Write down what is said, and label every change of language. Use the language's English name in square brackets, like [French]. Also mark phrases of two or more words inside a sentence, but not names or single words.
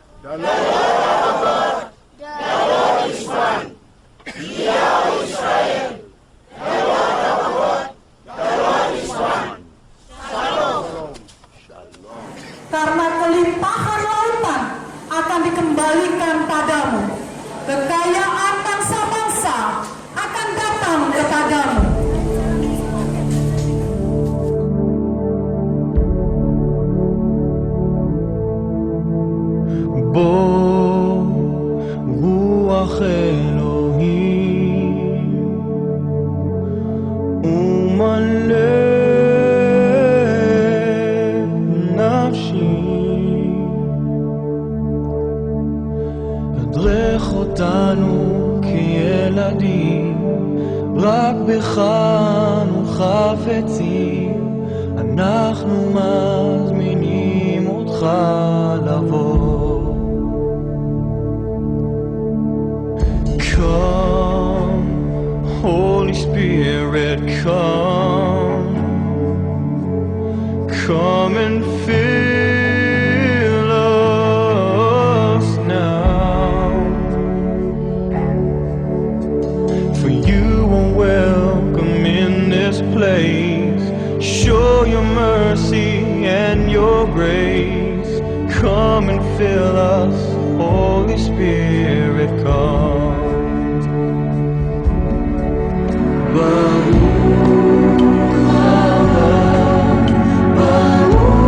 [Indonesian] Karena kelimpahan lautan akan dikembalikan padamu, kekayaan bangsa-bangsa akan datang kepadamu. [Hebrew] בוא רוח אלוהים ומלא נפשי, הדרך אותנו כילדים, רק בך אנו חפצים, אנחנו מזמינים אותך לבוא. [English] Come, Holy Spirit, come, come and fill us now, for you are welcome in this place. Show your mercy and your grace. Come and fill us, Holy Spirit, come. [Hebrew] ברוך הבא, ברוך